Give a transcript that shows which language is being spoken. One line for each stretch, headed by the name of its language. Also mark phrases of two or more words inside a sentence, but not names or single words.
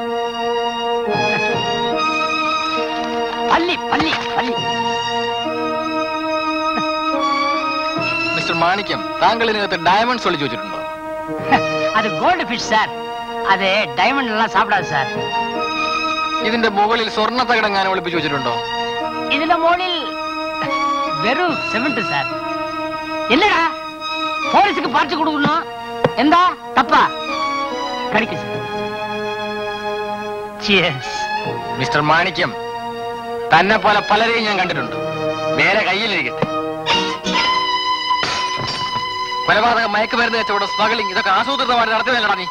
Malayalam: പള്ളി പള്ളി പള്ളി മാണിക്യം, താങ്കൾ ഇതിനകത്ത് ഡയമണ്ട്സ് ഒളിച്ചു വെച്ചിട്ടുണ്ടോ?
Tamil: அது கோல்டு ஃபிஷ் சார். அது டைமண்ட் எல்லாம் சாப்பிடாது சார்.
Malayalam: ഇതിന്റെ മുകളിൽ സ്വർണ്ണ തകിടങ്ങാനും ഒളിപ്പിച്ചു വെച്ചിട്ടുണ്ടോ?
Tamil: இதுல மோளில் வெறும் சிமெண்ட் சார். என்னடா போலீஸுக்கு பார்த்து கொடுக்கணும்?
Malayalam: എന്താ തപ്പാ? കടിക്ക് സാർ. ചിയേഴ്സ്. മിസ്റ്റർ മാണിക്യം, തന്നെ പോലെ പലരെയും ഞാൻ കണ്ടിട്ടുണ്ട്. നേരെ കയ്യിലിരിക്കട്ടെ. കൊലപാതക മയക്കുമരുന്ന് കച്ചവടം, സ്മഗ്ലിംഗ്, ഇതൊക്കെ ആസൂത്രിതമായിട്ട് നടത്തുന്നില്ലടാ നീ.